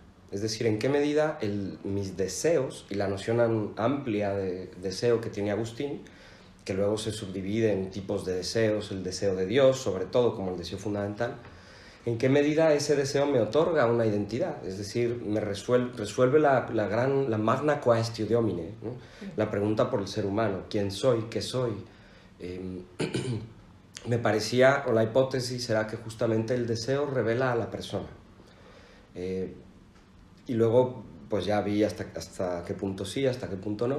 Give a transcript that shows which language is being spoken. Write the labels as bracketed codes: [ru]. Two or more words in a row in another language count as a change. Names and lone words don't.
[es] Es decir, en qué medida mis deseos y la noción amplia de deseo que tiene Agustín, que luego se subdivide en tipos de deseos, el deseo de Dios, sobre todo como el deseo fundamental, en qué medida ese deseo me otorga una identidad, es decir, me resuelve la [la] magna quaestio domine, [es] ¿no? La pregunta por el ser humano, ¿quién soy? ¿Qué soy? Me parecía, o la hipótesis era que justamente el deseo revela a la persona. Y luego pues ya vi hasta qué punto sí, hasta qué punto no.